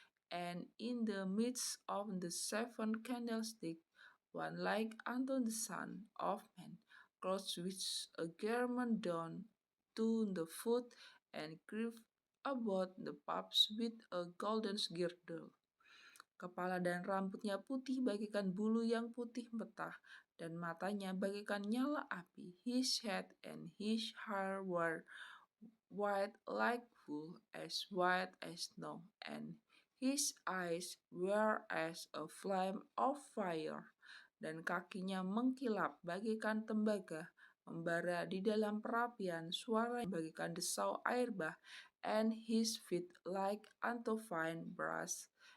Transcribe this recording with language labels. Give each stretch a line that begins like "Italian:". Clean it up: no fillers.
English: And in the midst of the 7 candlesticks, one like unto the Son of Man, clothed with a garment down to the foot, and girded about the paps with a golden girdle.
Indonesian: Kepala dan rambutnya putih bagaikan bulu yang putih metah, dan matanya bagaikan nyala api.
English: His head and his hair were white like wool, as white as snow, and his eyes were as a flame of fire,
Indonesian: dan kakinya mengkilap bagaikan tembaga, membara di dalam perapian, suara bagaikan desau air bah,
English: and his feet like unto fine brass,